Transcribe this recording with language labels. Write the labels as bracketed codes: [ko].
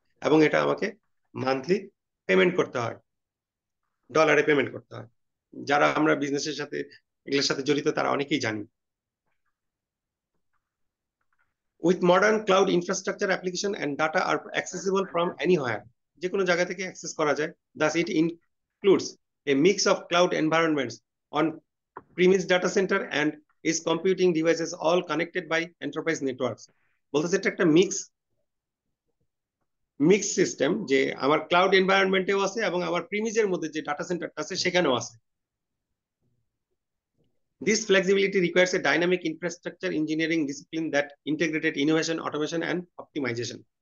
[bn] এবং এটা আমাকে মান্থলি পেমেন্ট করতে হয়, ডলারে পেমেন্ট করতে হয়। যারা আমরা বিজনেসের সাথে এগুলোর সাথে জড়িত তারা অনেকেই জানি। [en] with modern cloud infrastructure application and data are accessible from anywhere, [bn] যে কোনো জায়গা থেকে অ্যাক্সেস করা যায়। [en] Does it includes a mix of cloud environments on premise data center and is computing devices all connected by enterprise networks. [bn] বলতেছে এটা একটা mix system, যে আমার ক্লাউড এনভায়রনমেন্টেও আছে এবং আমার প্রিমিজের মধ্যে যে ডাটা সেন্টারটা আছে সেখানেও আছে। [en] This flexibility requires a dynamic infrastructure engineering discipline that integrated innovation, automation, and optimization.